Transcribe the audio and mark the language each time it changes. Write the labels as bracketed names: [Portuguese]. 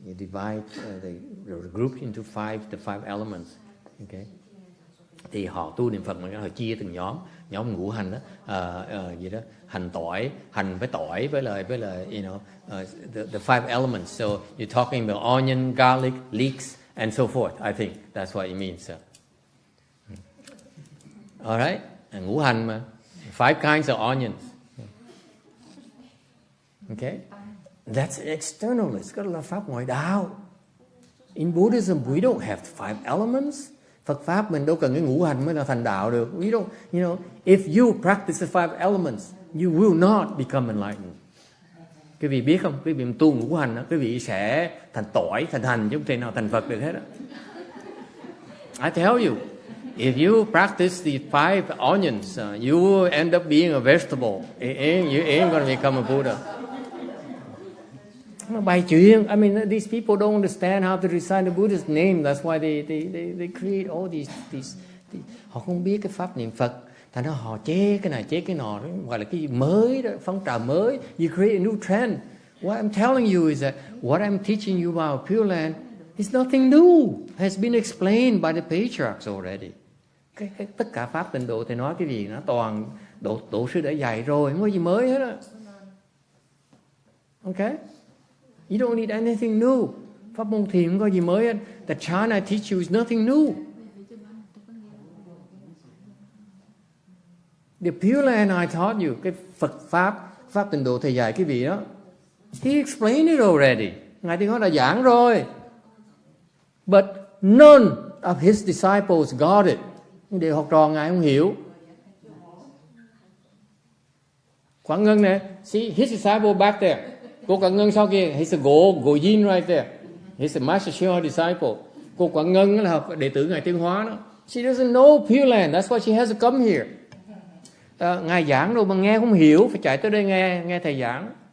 [English] You divide the group into the five elements. Okay. [Vietnamese] Thì họ tu niệm Phật mà họ chia từng nhóm ngũ hành đó, gì đó, hành với tỏi với lại [English] you know, the five elements. So you're talking about onion, garlic, leeks and so forth. I think that's what it means. All right, [Vietnamese] ngũ hành mà, [English] five kinds of onions. Okay. That's externalist, [Vietnamese] đó là pháp ngoại đạo. [English] In Buddhism, we don't have five elements. [Vietnamese] Phật pháp mình đâu cần cái ngũ hành mới là thành đạo được. [English] We don't, you know, if you practice the five elements, you will not become enlightened. [Vietnamese] Quý vị biết không? Quý vị tu ngũ hành đó, quý vị sẽ thành tỏi, thành hành, chứ không thể nào thành Phật được hết á. [English] I tell you, if you practice the 5 onions, you will end up being a vegetable. You ain't going to become a Buddha. [Vietnamese] Nó bày chuyện. [English] I mean, these people don't understand how to recite the Buddha's name. That's why they create all these. [Vietnamese] Họ không biết cái pháp niệm Phật. Thành ra họ chế cái này chế cái nọ, gọi là cái gì mới đó, phong trào mới. [English] You create a new trend. What I'm telling you is that what I'm teaching you about Pure Land is nothing new. Has been explained by the patriarchs already. [Vietnamese] Tất cả pháp tịnh độ thì nói cái gì nó toàn tổ sư đã dạy rồi, không có gì mới hết á. [English] Okay? You don't need anything new. [Vietnamese] Pháp môn thiền không có gì mới hết. [English] The chant I teach you is nothing new. The Pure Land I taught you, [Vietnamese] cái Phật Pháp tịnh độ thầy dạy cái vị đó, [English] he explained it already. [Vietnamese] Ngài Tiên Hóa đã giảng rồi. [English] But none of his disciples got it. [Vietnamese] Nhưng để học trò Ngài không hiểu. [English] Quảng Ngân nè, see his disciple back there. [Vietnamese] Cô Quảng Ngân sau kia, [English] he's a Go Yin right there. He's a Master Shio disciple. [Vietnamese] Cô Quảng Ngân là học đệ tử Ngài Tiên Hóa đó. [English] She doesn't know Pure Land, that's why she has to come here. [Vietnamese] Ngài giảng rồi mà nghe không hiểu, phải chạy tới đây nghe thầy giảng.